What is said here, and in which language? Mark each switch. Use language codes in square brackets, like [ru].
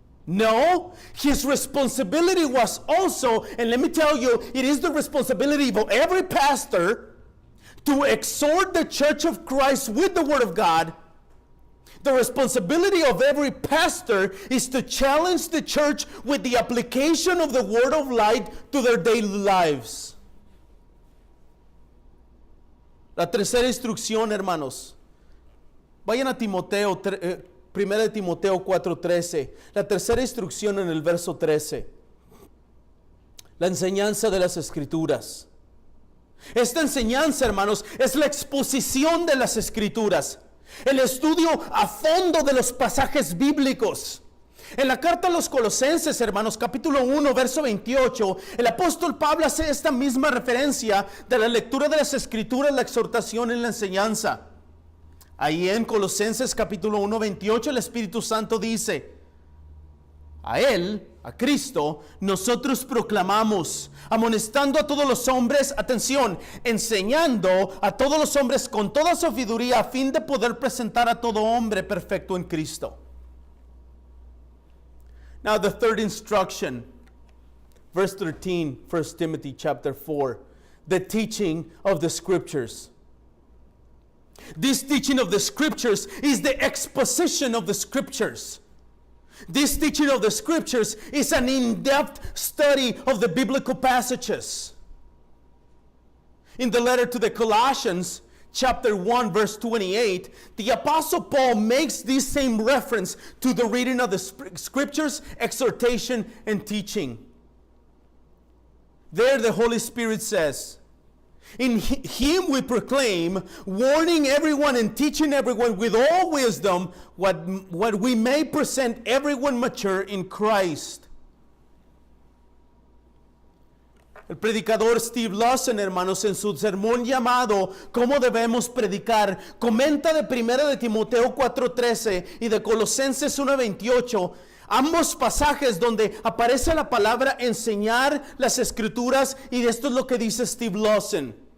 [en] No, his responsibility was also, and let me tell you, it is the responsibility of every pastor to exhort the church of Christ with the Word of God, The responsibility of every pastor is to challenge the church with the application of the word of light to their daily lives. [es] La tercera instrucción, hermanos. Vayan a Timoteo, 1 de Timoteo 4:13. La tercera instrucción en el verso 13. La enseñanza de las Escrituras. Esta enseñanza, hermanos, es la exposición de las Escrituras. El estudio a fondo de los pasajes bíblicos. En la carta a los Colosenses, hermanos, capítulo 1, verso 28, el apóstol Pablo hace esta misma referencia de la lectura de las Escrituras, la exhortación y la enseñanza. Ahí en Colosenses capítulo 1, 28, el Espíritu Santo dice: a Él, a Cristo, nosotros proclamamos, amonestando a todos los hombres, atención, enseñando a todos los hombres con toda sabiduría a fin de poder presentar a todo hombre perfecto en Cristo. [en] Now the third instruction, verse 13, 1 Timothy chapter 4, the teaching of the Scriptures. This teaching of the Scriptures is the exposition of the Scriptures. This teaching of the Scriptures is an in-depth study of the biblical passages. In the letter to the Colossians, chapter 1, verse 28, the Apostle Paul makes this same reference to the reading of the Scriptures, exhortation, and teaching. There the Holy Spirit says, in Him we proclaim, warning everyone and teaching everyone with all wisdom, what we may present everyone mature in Christ. [es] El predicador Steve Lawson, hermanos, en su sermón llamado ¿Cómo debemos predicar?, comenta de 1 de Timoteo 4:13 y de Colosenses 1:28, ambos pasajes donde aparece la palabra enseñar las Escrituras, y esto es lo que dice Steve Lawson.